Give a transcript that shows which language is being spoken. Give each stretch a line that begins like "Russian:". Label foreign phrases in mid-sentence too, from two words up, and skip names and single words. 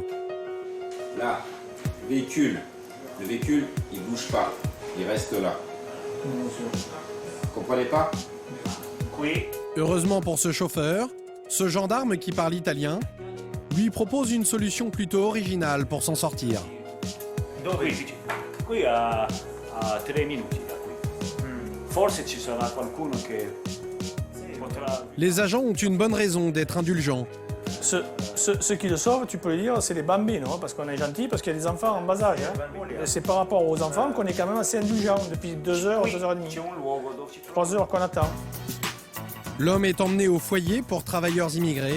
French: Là, le véhicule, il bouge pas, il reste là. Vous comprenez pas? Oui. Heureusement pour ce chauffeur, ce gendarme qui parle italien lui propose une solution plutôt originale pour s'en sortir.
Italian: Dove? Qui a 3 minuti da qui. Forse ci sarà qualcuno che potrà...
French: Les agents ont une bonne raison d'être indulgents. Ceux qui le sauvent, tu peux le dire, c'est les bambins, parce qu'on est gentil, parce qu'il y a des enfants en bas âge. Et c'est par rapport aux enfants qu'on est quand même assez indulgent depuis 2 heures, 2 heures et demie. 3 heures qu'on attend. L'homme est emmené au foyer pour travailleurs immigrés.